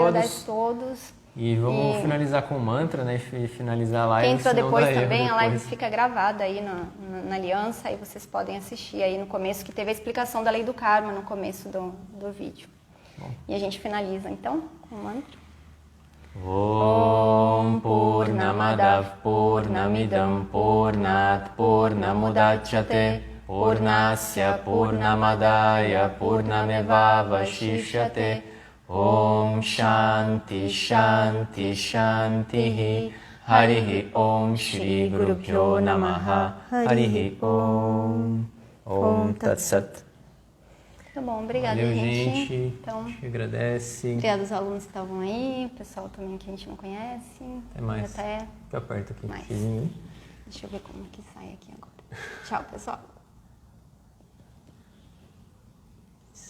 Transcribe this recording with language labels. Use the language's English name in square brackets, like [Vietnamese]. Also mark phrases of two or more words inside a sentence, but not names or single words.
[Portuguese] Agradece todos. E vamos finalizar com o mantra, né? E finalizar a live. Quem entrou depois também, a live fica gravada aí na aliança, aí vocês podem assistir aí no começo, que teve a explicação da lei do karma no começo do vídeo. Bom. E a gente finaliza então com o mantra. [Sanskrit] Om Purnamadav Purnamidam Purnat Purnamudachyate Purnasya Purnamadaya Purnamevavashishyate Om Shanti Shanti Shanti Harihi Om Shri Gurubhyo Namaha Harihi Om Om Tat Sat. [Portuguese] Tá bom, obrigada, valeu, gente. Então, a gente agradece. Obrigada aos alunos que estavam aí, o pessoal também que a gente não conhece. Até mais. Fica perto aqui. Deixa eu ver como que sai aqui agora. Tchau, pessoal.